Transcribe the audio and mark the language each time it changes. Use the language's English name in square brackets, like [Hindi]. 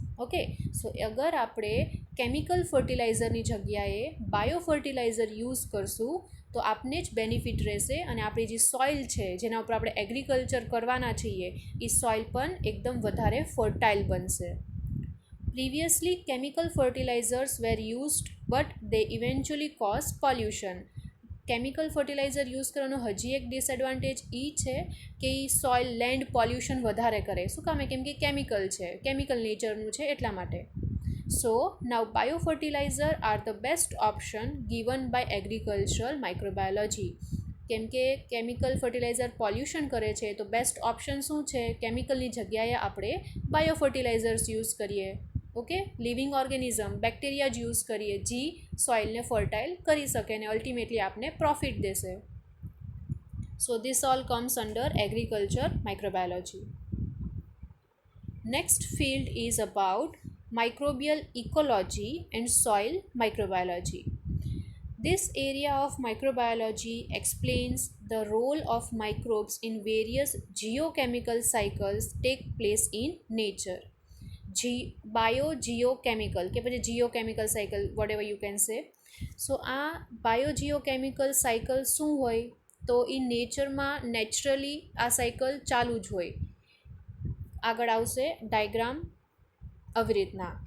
[Gujarati] Okay, સો અગર આપણે chemical ફર્ટિલાઇઝરની જગ્યાએ બાયો ફર્ટિલાઇઝર યુઝ કરશું તો આપને જ બેનિફિટ રહેશે અને આપણી જે સોઇલ છે જેના ઉપર આપણે એગ્રીકલ્ચર કરવાના છીએ એ સોઇલ પણ એકદમ વધારે ફર્ટાઇલ બનશે. [English] Previously, chemical fertilizers were used but they eventually cause pollution. [Gujarati] Chemical fertiliser use કરવાનો હજી એક ડિસએડવાન્ટેજ એ છે કે એ સોઇલ લેન્ડ પોલ્યુશન વધારે કરે. શું કામે, કેમ કે કેમિકલ છે, કેમિકલ નેચરનું છે એટલા માટે. [English] So now bio fertilizer are the best option given by agricultural microbiology. [Gujarati] કેમ કે કેમિકલ ફર્ટિલાઇઝર પોલ્યુશન કરે છે તો બેસ્ટ ઓપ્શન શું છે, કેમિકલની જગ્યાએ આપણે બાયો ફર્ટિલાઇઝર્સ યુઝ કરીએ. ઓકે, લિવિંગ ઓર્ગેનિઝમ બેક્ટેરિયા જ યુઝ કરીએ જે સોઇલને ફર્ટાઇલ કરી શકે અને અલ્ટિમેટલી આપને પ્રોફિટ દેશે. [English] So this all comes under agriculture microbiology. Next field is about microbial ecology and soil microbiology. This area of microbiology explains the role of microbes in various geochemical cycles take place in nature. Biogeochemical [Gujarati] કે પછી [English] geochemical cycle whatever you can say. [Gujarati] સો આ બાયોજીઓકેમિકલ cycle શું હોય, તો એ નેચરમાં naturally આ cycle ચાલુ જ હોય. આગળ આવશે ડાયગ્રામ આવી રીતના.